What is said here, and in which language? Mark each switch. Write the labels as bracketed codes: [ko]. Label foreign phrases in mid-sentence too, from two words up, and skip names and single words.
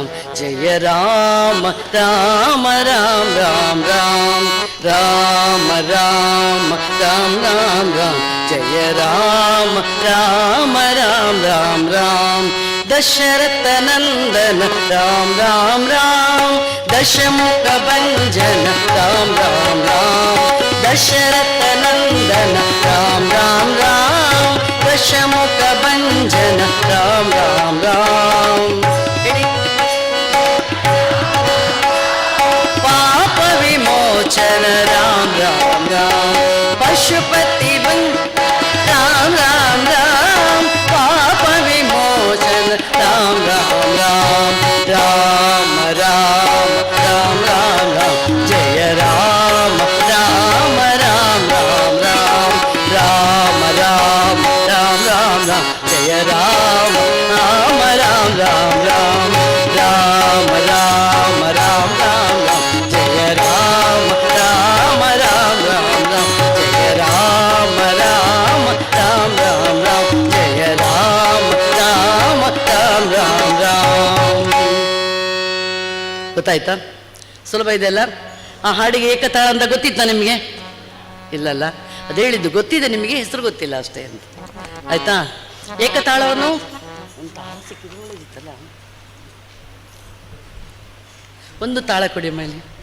[sa] ಜಯ ರಾಮ ರಾಮ ರಾಮ ರಾಮ ರಾಮ ರಾಮ ರಾಮ ರಾಮ ರಾಮ ಜಯ ರಾಮ ರಾಮ ರಾಮ ರಾಮ ರಾಮ ದಶರಥ ನಂದನ ರಾಮ ರಾಮ ರಾಮ ದಶಮುಖ ಭಂಜನ ರಾಮ ರಾಮ ರಾಮ ದಶರಥ ನಂದನ ರಾಮ ರಾಮ ರಾಮ ದಶಮುಖ ಭಂಜನ ರಾಮ ರಾಮ ರಾಮ. ಪಾಪ ವಿಮೋಚನ ರಾಮ ರಾಮ ರಾಮ ಪಶುಪತಿ ರಾಮ ರಾಮ ರಾಮ ಪಾಪ ವಿಮೋಚನ ರಾಮ ರಾಮ ರಾಮ ರಾಮ ರಾಮ ರಾಮ ರಾಮ ಜಯ ರಾಮ ರಾಮ ರಾಮ ರಾಮ ರಾಮ ರಾಮ ರಾಮ ರಾಮ ರಾಮ ಜಯ ರಾಮ ರಾಮ ರಾಮ ರಾಮ ರಾಮ ರಾಮ ರಾಮ ರಾಮ ರಾಮ ಜಯ ರಾಮ ರಾಮ ರಾಮ ರಾಮ ರಾಮ ಜಯ ರಾಮ ರಾಮ ರಾಮ ರಾಮ ರಾಮ ಜಯ ರಾಮ ರಾಮ ರಾಮ ರಾಮ ರಾಮ. [kn] ಗೊತ್ತಾಯ್ತಾ? ಸುಲಭ ಇದೆಲ್ಲ. ಆ ಹಾಡಿಗೆ ಏಕತಾಳ ಅಂತ ಗೊತ್ತಿತ್ತ ನಿಮಗೆ? ಇಲ್ಲಲ್ಲ, ಅದು ಹೇಳಿದ್ದು ಗೊತ್ತಿದೆ ನಿಮಗೆ, ಹೆಸರು ಗೊತ್ತಿಲ್ಲ ಅಷ್ಟೇ ಅಂತ. ಆಯ್ತಾ? ಏಕತಾಳವನ್ನು ಒಂದು ತಾಳ ಕೊಡಿ ಮೇಲೆ.